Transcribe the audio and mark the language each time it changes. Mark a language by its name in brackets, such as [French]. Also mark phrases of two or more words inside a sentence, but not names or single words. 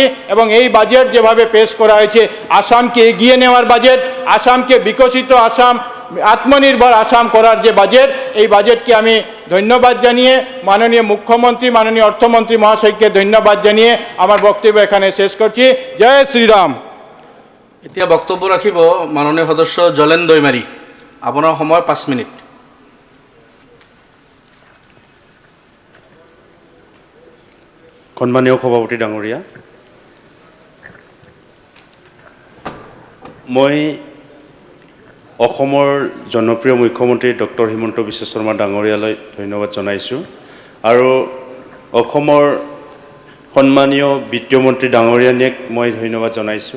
[Bangla] এবং এই বাজেট যেভাবে পেশ করা হয়েছে আসামকে এগিয়ে নেওয়ার বাজেট, আসামকে বিকশিত আসাম, আত্মনির্ভর আসাম করার যে বাজেট, এই বাজেটকে আমি ধন্যবাদ জানিয়ে মাননীয় মুখ্যমন্ত্রী মাননীয় অর্থমন্ত্রী মহাশয়কে ধন্যবাদ জানিয়ে আমার বক্তব্য এখানে শেষ করছি। জয় শ্রীরাম। [Assamese] এতিয়া বক্তব্য রাখিব মাননীয় সদস্য জলেন দৈমাৰী। আপোনাৰ সময় 5 মিনিট। সন্মানীয় সভাপতি ডাঙৰীয়া, মই অসমৰ জনপ্ৰিয় মুখ্যমন্ত্ৰী ডক্টৰ হিমন্ত বিশ্ব শৰ্মা ডাঙৰীয়ালৈ ধন্যবাদ জনাইছোঁ আৰু অসমৰ সন্মানীয় বিত্তীয় মন্ত্ৰী ডাঙৰীয়ানীক মই ধন্যবাদ জনাইছোঁ।